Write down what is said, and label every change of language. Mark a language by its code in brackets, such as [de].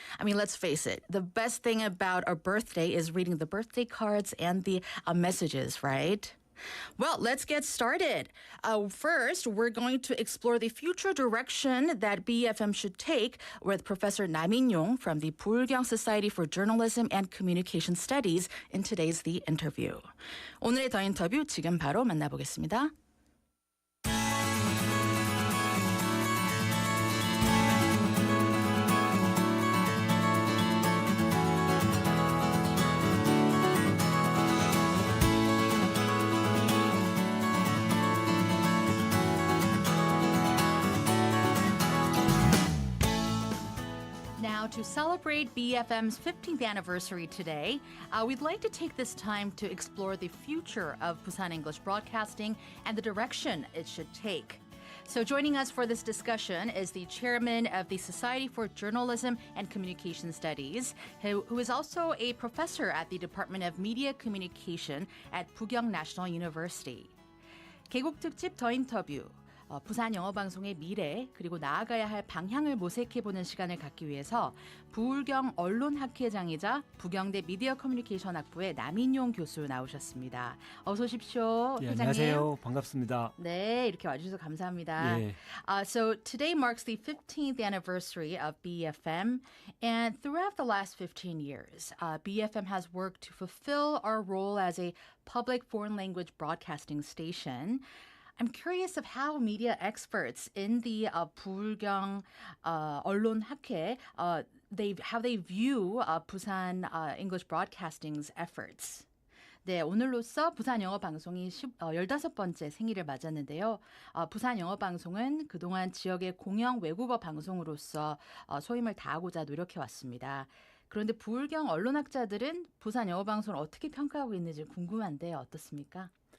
[en] I mean, let's face it, the best thing about our birthday is reading the birthday cards and the messages, right? Well, let's get started. First, we're going to explore the future direction that BeFM should take with Professor Nam In-yong from the Busan Society for Journalism and Communication Studies in today's The Interview. [ko] 오늘의 더 인터뷰 지금 바로 만나보겠습니다. [en] Now, to celebrate BeFM's 15th anniversary today, we'd like to take this time to explore the future of Busan English Broadcasting and the direction it should take. So joining us for this discussion is the chairman of the Society for Journalism and Communication Studies, who is also a professor at the Department of Media Communication at Busan National University. [ko] 개국 특집 더 인터뷰. 부산 영어방송의 미래 그리고 나아가야 할 방향을 모색해보는 시간을 갖기 위해서 부울경 언론학회장이자 부경대 미디어 커뮤니케이션 학부의 남인용 교수 나오셨습니다. 어서 오십시오. 예, 회장님. 안녕하세요. 반갑습니다. 네, 이렇게 와주셔서 감사합니다. 예. [en] So today marks the 15th anniversary of BeFM, and throughout the last 15 years, BeFM has worked to fulfill our role as a public foreign language broadcasting station. I'm curious of how media experts in the 부울경 언론학회 how they view Busan English Broadcasting's efforts. [ko] 네, 오늘로써 부산 영어 방송이 15번째 생일을 맞았는데요. 부산 영어 방송은 그동안 지역의 공영 외국어 방송으로서 소임을 다하고자 노력해 왔습니다. 그런데 부울경 언론학자들은 부산 영어 방송을 어떻게 평가하고 있는지 궁금한데 어떻습니까?